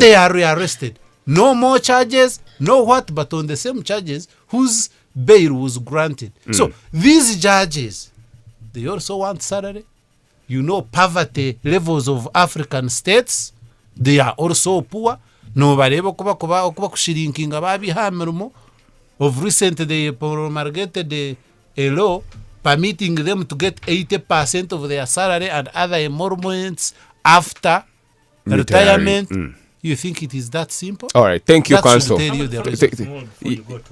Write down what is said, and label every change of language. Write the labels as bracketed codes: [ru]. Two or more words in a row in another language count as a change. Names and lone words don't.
[en] they are rearrested. No more charges, no what, but on the same charges whose bail was granted. So these judges, they also want salary. You know, poverty levels of African states, they are also poor. No bareba kuba kushirinkinga babihamirmo. Of recent they promulgated a law permitting them to get 80% of their salary and other emoluments after Retiring. retirement. You think it is that simple? All right. Thank you, That should Counsel. tell you the Th- reason. th- Small before you go to